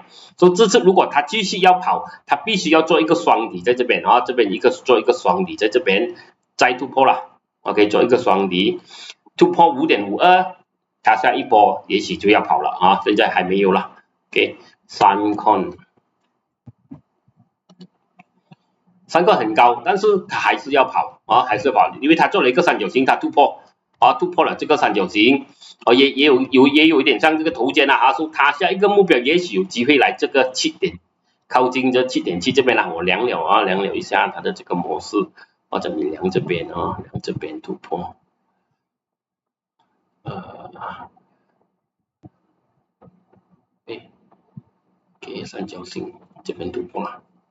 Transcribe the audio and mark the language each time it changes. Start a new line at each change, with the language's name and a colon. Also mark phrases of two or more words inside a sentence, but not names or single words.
Chinese: 所以這次如果它繼續要跑，它必須要做一個雙底在這邊這邊做一個雙底在這邊再突破了 OK， 做一個雙底突破5.52。它下一波也許就要跑了現在還沒有了 OK， Suncon 很高，但是它還是要跑因為它做了一個三角形，它突破了這個三角形也有一點像這個頭肩所以它下一個目標也許有機會來這個7點，靠近這 7.7 這邊我量了一下它的這個模式這裡量這邊量這邊突破給三角形這邊突破了